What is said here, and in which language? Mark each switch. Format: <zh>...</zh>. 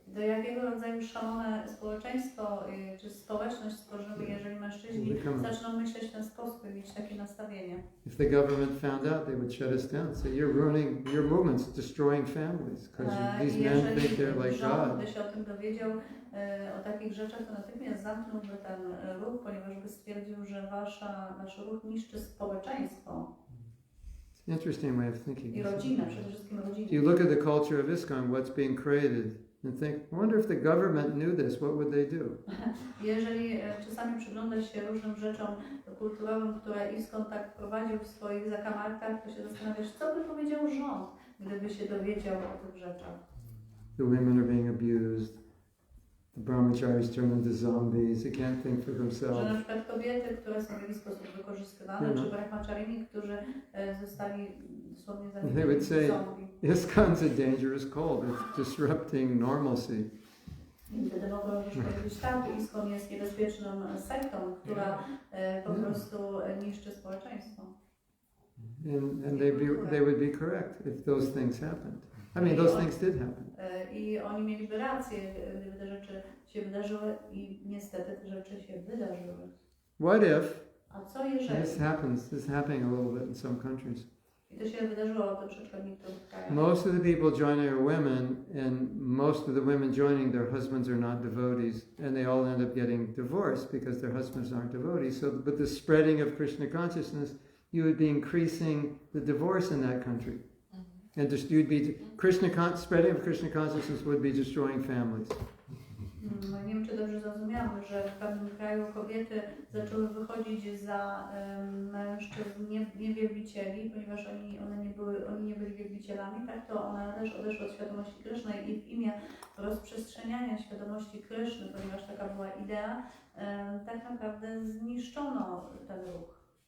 <pl>Do jakiego rodzaju szalone społeczeństwo czy społeczność stworzymy, jeżeli mężczyźni zaczną myśleć w ten sposób i mieć takie nastawienie?</pl> <en>If the government found out, they would shut us down. Say you're ruining your movement's destroying families because these men think they're like God.</en> <pl>Jeżeli się o tym dowiedział o takich rzeczach, to natychmiast zamknąłby ten ruch, ponieważ by stwierdził, że wasz ruch niszczy społeczeństwo.</pl> <en>It's an interesting way of thinking.</en> <pl>I rodzinę, przede wszystkim rodzinę.</pl> <en>You look at the culture of ISKCON, what's being created, and think, I wonder if the government knew this, what would they do?</en> <pl>Jeżeli czasami przyglądasz się różnym rzeczom kulturowym, które ISKCON tak prowadził w swoich zakamarkach, to się zastanawiasz, co by powiedział rząd, gdyby się dowiedział o tych rzeczach.</pl> <en>The women are being abused. The brahmacharis turn into zombies. They can't think for</en> <pl>Że</pl> <en>themselves.</en> <pl>na przykład kobiety, które są w jakiś sposób wykorzystywane, czy brahmacharini, którzy zostali dosłownie zamienieni w zombie.</pl> <en>ISKCON's a dangerous cult. It's disrupting normalcy.</en> <pl>I wtedy mogą już powiedzieć, tak, ISKCON jest niebezpieczną sektą, która po prostu niszczy społeczeństwo.</pl> <en>And they would be correct if those things happened. I mean, those things did happen.</en> <pl>I oni mieliby rację, gdyby te rzeczy się wydarzyły i niestety te rzeczy się wydarzyły.</pl> <en>what if,</en> <pl>A co jeżeli?</pl> <en>this is happening a little bit in some countries.</en> <pl>I to się wydarzyło troszeczkę w niektórych krajach.</pl> <en>Most of the people joining are women, and most of the women joining, their husbands are not devotees, and they all end up getting divorced because their husbands aren't devotees. So, but the spreading of Krishna consciousness, you would be increasing the divorce in that country. And just, you'd be, spreading of Krishna consciousness would be destroying families.</en> <pl>No, nie wiem, czy dobrze zrozumiałam, że w pewnym kraju kobiety zaczęły wychodzić za mężczyzn niewielbicieli, ponieważ oni nie byli wielbicielami, tak to one też odeszły od świadomości Kryszny i w imię rozprzestrzeniania świadomości Kryszny, ponieważ taka była idea, tak naprawdę zniszczono ten ruch.</pl>